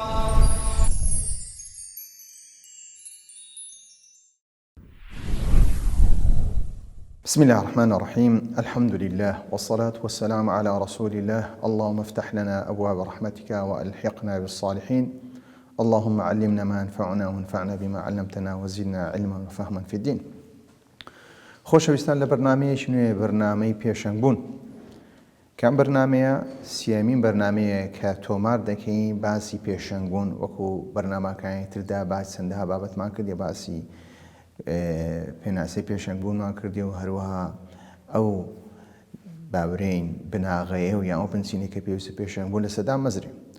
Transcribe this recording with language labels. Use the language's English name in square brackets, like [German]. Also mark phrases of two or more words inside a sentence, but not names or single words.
[Arabic] بسم الله الرحمن الرحيم. الحمد لله والصلاة والسلام على رسول الله. اللهم افتح لنا أبواب رحمتك وألحقنا بالصالحين. اللهم علمنا ما ينفعنا وانفعنا بما علمتنا وزدنا علما وفهما في الدين. [Central Kurdish] خۆشەویستان لە بەرنامەیەکی نوێ بەرنامەی پێشەنگبوون. کام بەرنامەیە سیامین بەرنامەیە کە تۆمار دەکەین باسی پێشەنگبوون وەکو بەرنامەکانی تردا باسی چەندەها بابەتمان کردی، باسی پێناسەی پێشەنگبوونمان کردی و هەروەها ئەو باورین بناغەیە و یان ئەو بنچینەی کە پێویستە پێشەنگبوون لە سەدا مەزرێ.